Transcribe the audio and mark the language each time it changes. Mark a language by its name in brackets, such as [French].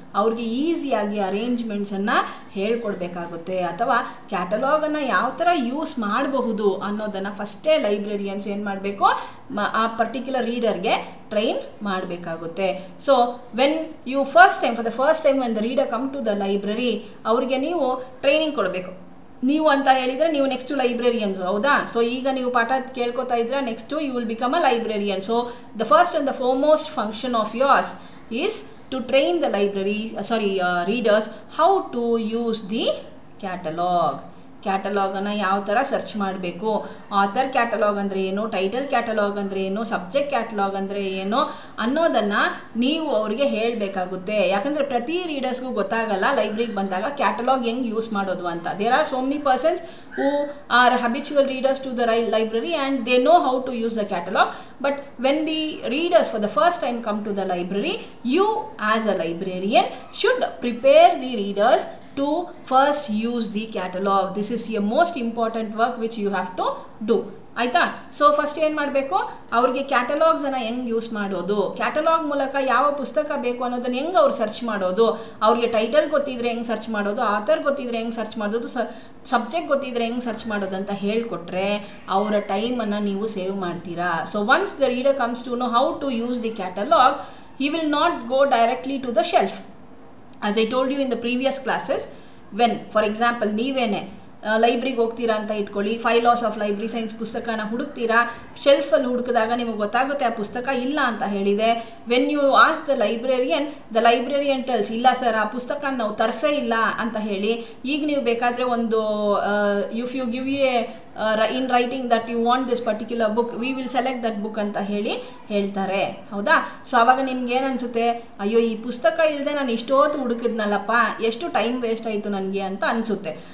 [Kannada] ಅವ್ರಿಗೆ ಈಸಿಯಾಗಿ ಅರೇಂಜ್ಮೆಂಟ್ಸನ್ನು ಹೇಳ್ಕೊಡ್ಬೇಕಾಗುತ್ತೆ, ಅಥವಾ ಕ್ಯಾಟಲಾಗನ್ನು ಯಾವ ಥರ ಯೂಸ್ ಮಾಡಬಹುದು ಅನ್ನೋದನ್ನು ಫಸ್ಟೇ ಲೈಬ್ರರಿಯನ್ಸ್ ಏನು ಮಾಡಬೇಕು, ಆ ಪರ್ಟಿಕ್ಯುಲರ್ ರೀಡರ್ಗೆ ಟ್ರೈನ್ ಮಾಡಬೇಕಾಗುತ್ತೆ. [English] so when you for the first time when the reader come to the library, [Kannada] ಅವರಿಗೆ ನೀವು ಟ್ರೈನಿಂಗ್ ಕೊಡಬೇಕು. ನೀವು ಅಂತ ಹೇಳಿದರೆ ನೀವು ನೆಕ್ಸ್ಟು ಲೈಬ್ರರಿಯನ್ಸ್, ಹೌದಾ? ಸೊ ಈಗ ನೀವು ಪಾಠ ಕೇಳ್ಕೊತಾ ಇದ್ರೆ next [English] You will become a librarian. So the first and the foremost function of yours is to train the readers how to use the catalog. [Kannada] ಕ್ಯಾಟಲಾಗನ್ನು ಯಾವ ಥರ ಸರ್ಚ್ ಮಾಡಬೇಕು, ಆಥರ್ ಕ್ಯಾಟಲಾಗ್ ಅಂದರೆ ಏನು, ಟೈಟಲ್ ಕ್ಯಾಟಲಾಗ್ ಅಂದರೆ ಏನು, ಸಬ್ಜೆಕ್ಟ್ ಕ್ಯಾಟಲಾಗ್ ಅಂದರೆ ಏನು ಅನ್ನೋದನ್ನು ನೀವು ಅವರಿಗೆ ಹೇಳಬೇಕಾಗುತ್ತೆ. ಯಾಕಂದರೆ ಪ್ರತಿ ರೀಡರ್ಸ್ಗೂ ಗೊತ್ತಾಗಲ್ಲ ಲೈಬ್ರರಿಗೆ ಬಂದಾಗ ಕ್ಯಾಟಲಾಗ್ ಹೆಂಗೆ ಯೂಸ್ ಮಾಡೋದು ಅಂತ. [English] There are so many persons who are habitual readers to the library and they know how to use the catalog, but when the readers for the first time come to the library, you as a librarian should prepare the readers to first use the catalog. This is a most important work which you have to do. [Kannada] ಆಯಿತಾ? So first ಏನು ಮಾಡಬೇಕು, ಅವ್ರಿಗೆ ಕ್ಯಾಟಲಾಗ್ಸನ್ನು ಹೆಂಗೆ use ಮಾಡೋದು, catalogue ಮೂಲಕ ಯಾವ ಪುಸ್ತಕ ಬೇಕು ಅನ್ನೋದನ್ನು ಹೆಂಗೆ ಅವ್ರು ಸರ್ಚ್ ಮಾಡೋದು, ಅವ್ರಿಗೆ ಟೈಟಲ್ ಗೊತ್ತಿದ್ರೆ ಹೆಂಗೆ ಸರ್ಚ್ ಮಾಡೋದು, ಆಥರ್ ಗೊತ್ತಿದ್ರೆ ಹೆಂಗೆ ಸರ್ಚ್ ಮಾಡೋದು, ಸಬ್ಜೆಕ್ಟ್ ಗೊತ್ತಿದ್ರೆ ಹೆಂಗೆ ಸರ್ಚ್ ಮಾಡೋದು ಅಂತ ಹೇಳಿಕೊಟ್ರೆ ಅವರ ಟೈಮನ್ನು ನೀವು ಸೇವ್ ಮಾಡ್ತೀರಾ. [English] So once the reader comes to know how to use the catalog, he will not go directly to the shelf. As I told you in the previous classes, when for example [Kannada] ನೀವೇನೆ ಲೈಬ್ರಿಗೆ ಹೋಗ್ತೀರಾ ಅಂತ ಇಟ್ಕೊಳ್ಳಿ, 5 laws of library science ಪುಸ್ತಕನ ಹುಡುಕ್ತೀರಾ, ಶೆಲ್ಫಲ್ಲಿ ಹುಡುಕಿದಾಗ ನಿಮಗೆ ಗೊತ್ತಾಗುತ್ತೆ ಆ ಪುಸ್ತಕ ಇಲ್ಲ ಅಂತ ಹೇಳಿದೆ. [English] when you ask the librarian tells, [Kannada] ಇಲ್ಲ ಸರ್ ಆ ಪುಸ್ತಕ ನಾವು ತರಿಸೇ ಇಲ್ಲ ಅಂತ ಹೇಳಿ. ಈಗ ನೀವು ಬೇಕಾದರೆ ಒಂದು [English] if you give a in writing that you want this particular book, we will select that book [Kannada] ಅಂತ ಹೇಳ್ತಾರೆ. ಹೌದಾ? ಸೊ ಆವಾಗ ನಿಮ್ಗೆ ಏನು ಅನಿಸುತ್ತೆ, ಅಯ್ಯೋ ಈ ಪುಸ್ತಕ ಇಲ್ಲದೆ ನಾನು ಇಷ್ಟೊತ್ತು ಹುಡುಕಿದ್ನಲ್ಲಪ್ಪ, ಎಷ್ಟು ಟೈಮ್ ವೇಸ್ಟ್ ಆಯಿತು ನನಗೆ ಅಂತ ಅನಿಸುತ್ತೆ.